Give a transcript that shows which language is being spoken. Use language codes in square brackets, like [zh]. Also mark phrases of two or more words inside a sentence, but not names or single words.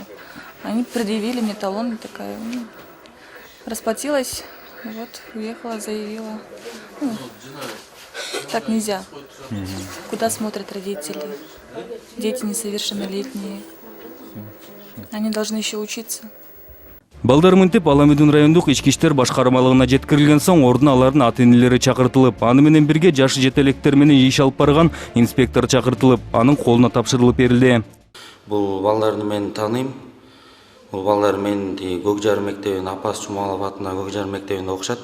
[ru] Они предъявили мне талон, такая, расплатилась, вот, уехала, заявила. Так нельзя. Куда смотрят родители? Дети несовершеннолетние. Они должны еще учиться. [ky] Балдар мынтип Аламидун райондук ички иштер башкармалыгына жеткирилген соң ордуна алардын ата-энелери чакыртылып, аны менен бирге жашы жетелектер менен иш алып барган инспектор чакыртылып, анын колуна тапшырылып берилди. Бул балдарды мен тааныйм. Бул балдар менин Көкжар мектебинин Апас Жумалов атындагы Көкжар мектебинде окушат.